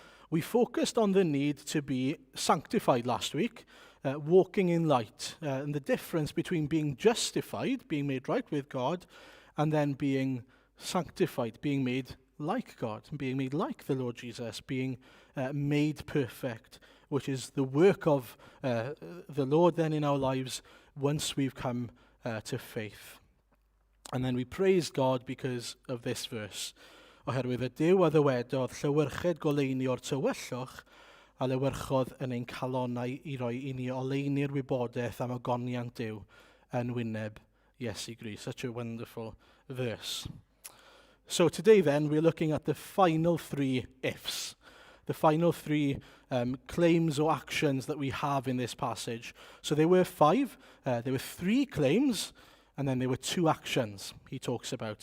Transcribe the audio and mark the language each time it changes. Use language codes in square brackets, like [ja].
[en] We focused on the need to be sanctified last week, walking in light, and the difference between being justified, being made right with God, and then being sanctified, being made like God, being made like the Lord Jesus, being made perfect, which is the work of the Lord then in our lives once we've come to faith. And then we praised God because of this verse. [cy] Oherwydd y Duw a ddywedodd llywyrched goleuni o'r tywyllwch a lywyrchodd yn ein calonnau i roi i ni oleuni'r wybodaeth am ogoniant Duw yn wyneb Iesu Grist. [en] Such a wonderful verse. So today then we're looking at the final three ifs. The final three claims or actions that we have in this passage. So there were five. There were three claims and then there were two actions he talks about.